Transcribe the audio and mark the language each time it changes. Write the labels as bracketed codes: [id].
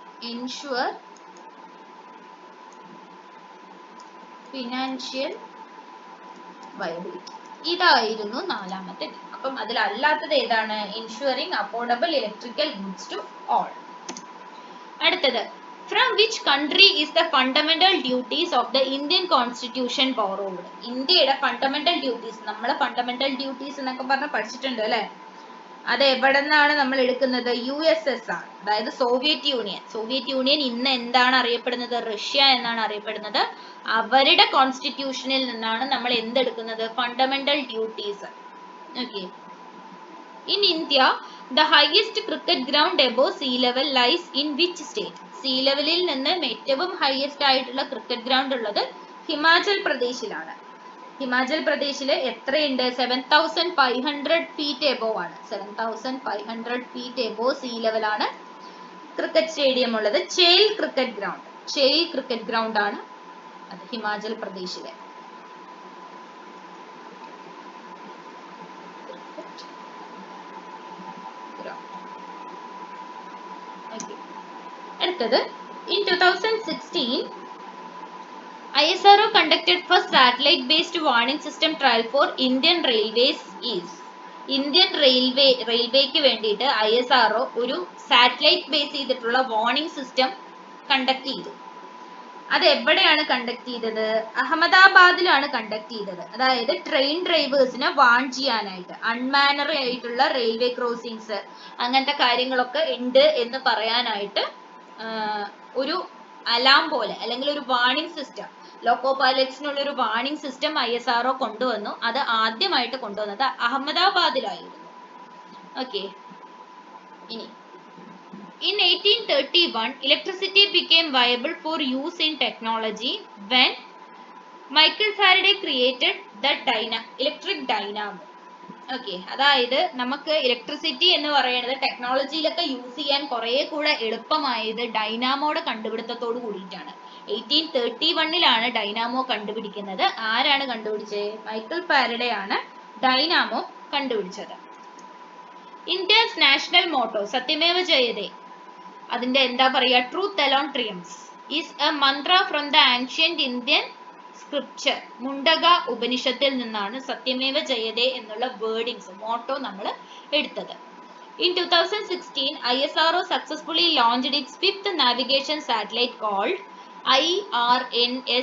[en] ensure financial viability, [ml] ഇതായിരുന്നു നാലാമത്തെ E. അപ്പം അതിലല്ലാത്തത് ഏതാണ്? [en] Ensuring affordable electrical goods to all. [ml] അടുത്തത്, [en] From which country is the fundamental duties of the Indian Constitution borrowed? [ml] ഇന്ത്യയുടെ fundamental duties, നമ്മളെ fundamental duties എന്നൊക്കെ പറഞ്ഞ് പഠിച്ചിട്ടുണ്ട് അല്ലെ. അത് എവിടെ നിന്നാണ് നമ്മൾ എടുക്കുന്നത്? USSR, അതായത് സോവിയറ്റ് യൂണിയൻ. സോവിയറ്റ് യൂണിയൻ ഇന്ന് എന്താണ് അറിയപ്പെടുന്നത്? റഷ്യ എന്നാണ് അറിയപ്പെടുന്നത്. അവരുടെ കോൺസ്റ്റിറ്റ്യൂഷനിൽ നിന്നാണ് നമ്മൾ എന്തെടുക്കുന്നത്? Fundamental duties. Okay. [en] In India, the highest cricket ground above sea level lies in which state? [ml] Sea ലെവലിൽ നിന്ന് ഏറ്റവും ഹയസ്റ്റ് ആയിട്ടുള്ള ക്രിക്കറ്റ് ഗ്രൗണ്ട് ഉള്ളത് ഹിമാചൽ പ്രദേശിലാണ്. ഹിമാചൽ പ്രദേശിൽ എത്രയുണ്ട്? 7500 ഫീറ്റ് എബോവ് ആണ്. 7500 ഫീറ്റ് എബോവ് സീ ലെവൽ ആണ് ക്രിക്കറ്റ് സ്റ്റേഡിയം ഉള്ളത്. Chail cricket ground, Chail cricket ground ആണ് അത് ഹിമാചൽ പ്രദേശിലെ. അടുത്തത്, [en] in 2016 ISRO conducted first satellite based warning system trial for Indian Railways is. [ml] Indian റെയിൽവേക്ക് വേണ്ടിയിട്ട് ISRO ഒരു സാറ്റലൈറ്റ് ബേസ് ചെയ്തിട്ടുള്ള വാർണിംഗ് സിസ്റ്റം കണ്ടക്ട് ചെയ്തു. അത് എവിടെയാണ് കണ്ടക്ട് ചെയ്തത്? അഹമ്മദാബാദിലാണ് കണ്ടക്ട് ചെയ്തത്. അതായത് ട്രെയിൻ ഡ്രൈവേഴ്സിനെ വാൺ ചെയ്യാനായിട്ട്, അൺമാനറി ആയിട്ടുള്ള റെയിൽവേ ക്രോസിങ്സ് അങ്ങനത്തെ കാര്യങ്ങളൊക്കെ ഉണ്ട് എന്ന് പറയാനായിട്ട് ഒരു അലാം പോലെ അല്ലെങ്കിൽ ഒരു വാർണിംഗ് സിസ്റ്റം, ലോക്കോ പൈലറ്റ്സിനുള്ള ഒരു വാർണിംഗ് സിസ്റ്റം ISRO കൊണ്ടുവന്നു. അത് ആദ്യമായിട്ട് കൊണ്ടുവന്നത് അഹമ്മദാബാദിലായിരുന്നു. ഓക്കെ. ഇനി [en] in 1831 electricity became viable for use in technology when Michael Faraday created the electric dynamo. [ml] Okay. അതായത് നമുക്ക് ഇലക്ട്രിസിറ്റി എന്ന് പറയുന്നത് ടെക്നോളജിയിലൊക്കെ യൂസ് ചെയ്യാൻ കുറെ കൂടെ എളുപ്പമായത് ഡൈനാമോയുടെ കണ്ടുപിടുത്തത്തോട് കൂടിയിട്ടാണ്. 1831 ഡൈനാമോ കണ്ടുപിടിക്കുന്നത്. ആരാണ് കണ്ടുപിടിച്ചത്? മൈക്കിൾ ഫാരഡേ ആണ് ഡൈനാമോ കണ്ടുപിടിച്ചത്. ഇന്ത്യസ് നാഷണൽ മോട്ടോ സത്യമേവ ജയതേ, അതിന്റെ എന്താ പറയാ? [en] Truth alone triumphs is a mantra from the ancient Indian scripture. [ml] മുണ്ടക ഉപനിഷത്തിൽ നിന്നാണ് സത്യമേവ ജയതേ എന്നുള്ള വേർഡിങ്സ്, മോട്ടോ നമ്മൾ എടുത്തത്. [en] In 2016, ISRO successfully launched its fifth navigation satellite called IRNSS-1E.